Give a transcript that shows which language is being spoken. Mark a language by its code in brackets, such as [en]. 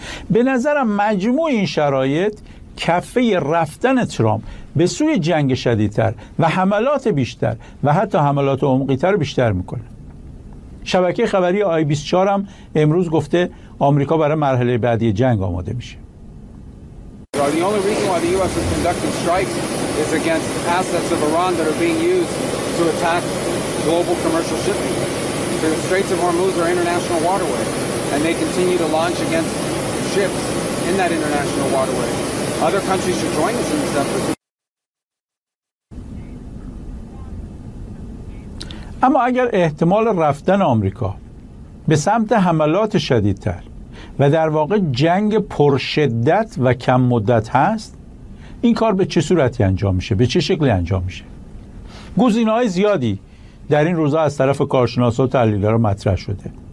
[fa] به نظرم مجموع این شرایط کفه رفتن ترامپ به سوی جنگ شدیدتر و حملات بیشتر و حتی حملات عمقی‌تر بیشتر میکنه. شبکه خبری I24 هم امروز گفته آمریکا برای مرحله بعدی جنگ آماده میشه. [en] The only reason why the US is conducting strikes is against assets of Iran that are being used to attack global commercial shipping. The Straits of Hormuz are international waterway and they continue to launch against ships in that international waterway. Other countries should join us in this effort. [fa] اما اگر احتمال رفتن آمریکا به سمت حملات شدیدتر و در واقع جنگ پرشدت و کم مدت هست، این کار به چه صورتی انجام میشه؟ به چه شکلی انجام میشه؟ گزینه‌های زیادی در این روزا از طرف کارشناسا و تحلیلگرا مطرح شده.